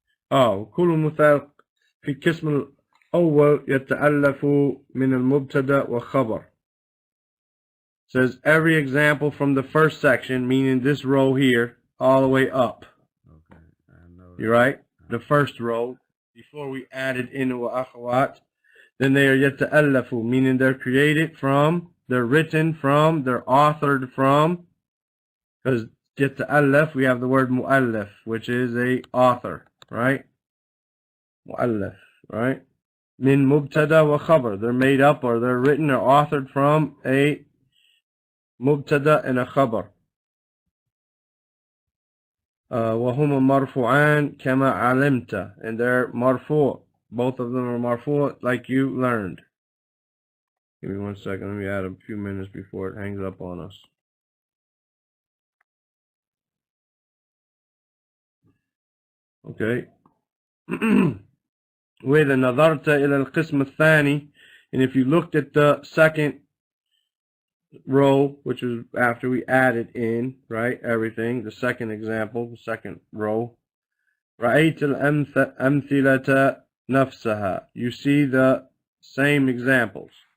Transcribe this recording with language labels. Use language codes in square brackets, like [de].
[ar] كل مثال في القسم الأول يتألف من المبتدأ والخبر. [en] Says every example from the first section, meaning this row here, all the way up. Okay, I know. You're right? The first row, before we added in wa akhawat, then they are yata'allafu, meaning they're created from, they're written from, they're authored from. Because yata'allaf, we have the word mu'allaf, which is a author, right? Mu'allaf, right? [ar] Min mubtada wa khabar. [en] They're made up, or they're written or authored from a mubtada and a khabar. [ar] وهما مرفوعان كما علمت, [en] and they're marfu'. Both of them are marfu', like you learned. Give me 1 second. Let me add a few minutes before it hangs up on us. Okay. [ar] وإذا نظرت إلى القسم الثاني, [en] and if you looked at the second row, which is after we added in, right, everything, the second example, the second row, [ar] رأيت الأمثلة نفسها, [en] you see the same examples.